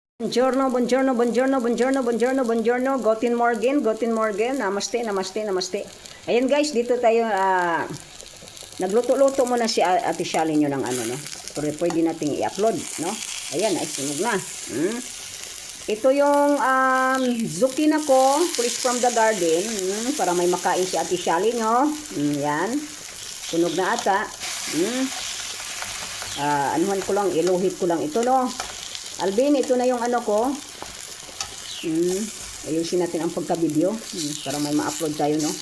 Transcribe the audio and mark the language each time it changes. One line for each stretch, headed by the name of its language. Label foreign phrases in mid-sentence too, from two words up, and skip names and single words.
Italian: Buongiorno, buongiorno, buongiorno, buongiorno, buongiorno, buongiorno.
German: Guten Morgen, guten Morgen.
Hindi: Namaste, namaste, namaste.
Filipino: Ayan guys, dito tayo nagluto-luto muna si Ate Shally nyo ng ano, no? Pero pwede nating i-upload, no? Ayan, ay sunog na. Ito yung zucchini ko,
English: fresh from the garden,
Filipino: para may makain si Ate Shally nyo. Yan. Sunog na ata. Anuhan ko lang, iluhit ko lang ito, no? Alvin, ito na yung ano ko. Ayusin natin ang pagka-video para may ma-upload tayo, no?